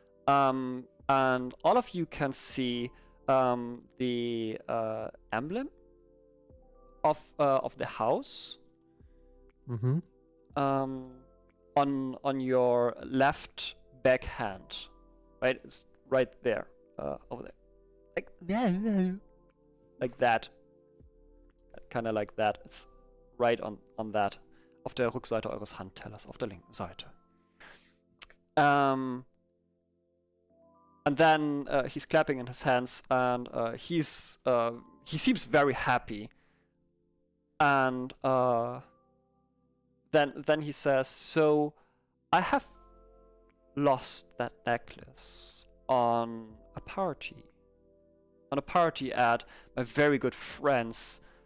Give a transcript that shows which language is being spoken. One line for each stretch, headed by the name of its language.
English: And all of you can see the emblem of the house Mm-hmm. on your left backhand, right? It's right there, over there, like that, kind of like that. It's right on that,
German: auf der Rückseite eures Handtellers, auf der linken Seite.
English: And then he's clapping in his hands, and he seems very happy. And then he says, "So I have lost that necklace on a party at my very good friend's